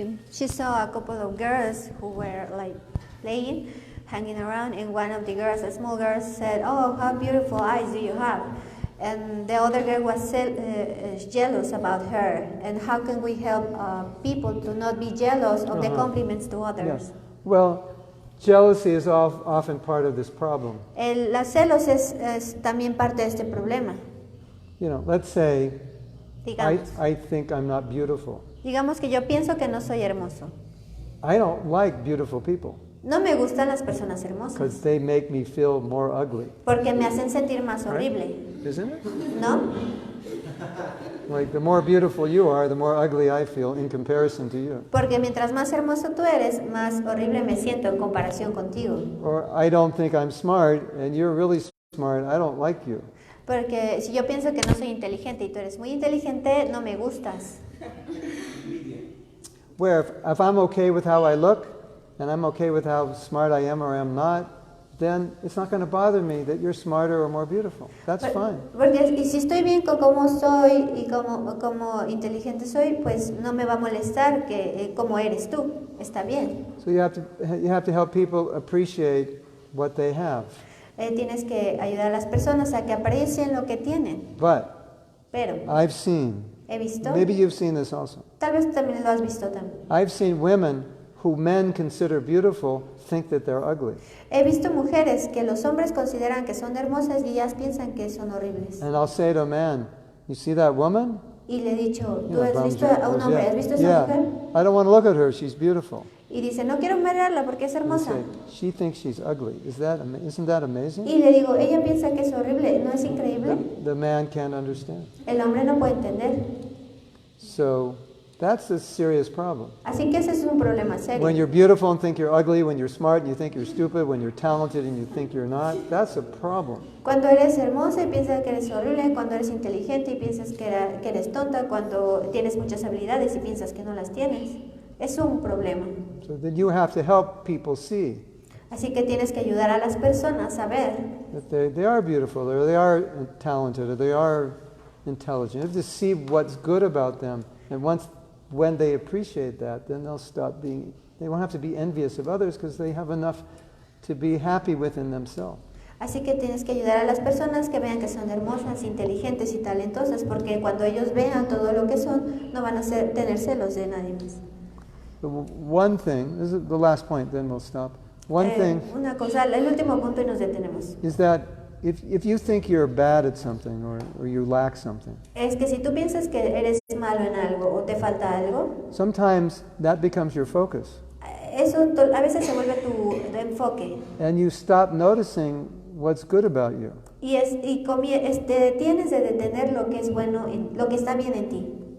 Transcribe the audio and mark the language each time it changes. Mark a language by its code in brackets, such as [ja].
[en] She saw a couple of girls who were like playing, hanging around, and one of the girls, a small girl, said, "Oh, how beautiful eyes do you have?" And the other girl was jealous about her. And how can we help people to not be jealous of the compliments to others? Yes. Well, jealousy is often part of this problem. [es] Los celos es también parte de este problema. [en] You know, let's say [es] Digamos, [en] I think I'm not beautiful. [es] digamos que yo pienso que no soy hermoso. [en] I don't like beautiful people [es] No me gustan las personas [en] because [es] hermosas [en] they make me feel more ugly. [es] porque me hacen sentir más horrible, [en] Isn't it? [es] ¿no? [en] Like the more beautiful you are, the more ugly I feel in comparison to you. [es] Porque mientras más hermoso tú eres, más horrible me siento en comparación contigo. [en] Or I don't think I'm smart and you're really smart, I don't like you. [es] Porque si yo pienso que no soy inteligente y tú eres muy inteligente, no me gustas. [en] Where if I'm okay with how I look and I'm okay with how smart I am or am not, then it's not going to bother me that you're smarter or more beautiful. That's fine. [es] Porque y si estoy bien con cómo soy y como inteligente soy, pues no me va a molestar que como eres tú. Está bien. [en] So you have to help people appreciate what they have. [es] Tienes que ayudar a las personas a que aprecien lo que tienen. [en] But [es] Pero [en] I've seen, [es] he visto, [en] maybe you've seen this also. [es] tal vez también lo has visto también. [en] I've seen women who men consider beautiful think that they're ugly. [es] He visto mujeres que los hombres consideran que son hermosas y ellas piensan que son horribles. [en] And I'll say to a man, you see that woman? [es] Y le he dicho, ¿tú [en] Yeah, [es] has visto a un hombre? ¿Has visto a esa [en] yeah. [es] mujer? [en] I don't want to look at her, she's beautiful. [es] Y dice, no quiero mirarla porque es [en] And I [es] hermosa. [en] say, she thinks she's ugly. Isn't that amazing? [es] Y le digo, ella piensa que es horrible, ¿no es increíble? [en] The man can't understand. [es] El hombre no puede entender. [en] So that's a serious problem. [es] Así que ese es un problema serio. [en] When you're beautiful and think you're ugly, when you're smart and you think you're stupid, when you're talented and you think you're not, that's a problem. [es] Cuando eres hermosa y piensas que eres horrible, cuando eres inteligente y piensas que eres tonta, cuando tienes muchas habilidades y piensas que no las tienes, es un problema. [en] So then you have to help people see [es] Así que tienes que ayudar a las personas a ver [en] that they are beautiful, or they are talented, or they are intelligent. You have to see what's good about them. And when they appreciate that, then they'll stop they won't have to be envious of others because they have enough to be happy within themselves. [es] Así que tienes que ayudar a las personas que vean que son hermosas, inteligentes y talentosas, porque cuando ellos vean todo lo que son, no van a tener celos de nadie más. [en] The one thing, this is the last point, then we'll stop. One thing [es] Una cosa, el último punto y nos detenemos. [en] is that if you think you're bad at something or you lack something, [es] Es que si tú piensas que eres malo en algo o te falta algo, [en] sometimes that becomes your focus. [es] eso a veces se vuelve tu enfoque. [en] And you stop noticing what's good about you. [es] Y te detienes de detener lo que es bueno, lo que está bien en ti.